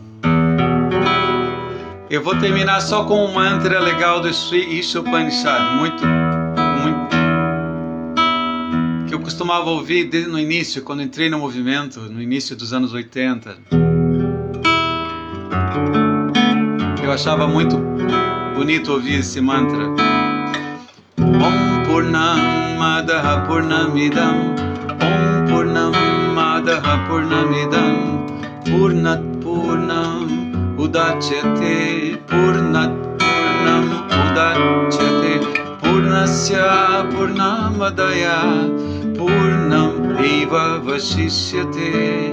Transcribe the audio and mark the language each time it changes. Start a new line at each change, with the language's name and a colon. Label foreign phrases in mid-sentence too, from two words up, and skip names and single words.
Portuguese: Eu vou terminar só com um mantra legal do Sri Ishopanishad, muito, que eu costumava ouvir desde no início, quando entrei no movimento, no início dos anos 80. Eu achava muito bonito ouvir esse mantra.
Sanskrit: ॐ पूर्णम् अदः पूर्णम् इदम्, ॐ पूर्णम् अदः पूर्णम् इदम्, पूर्णात् पूर्णम् उदच्यते, पूर्णात् पूर्णम् उदच्यते, पूर्णस्य पूर्णम् आदाय, पूर्णम् एव अवशिष्यते.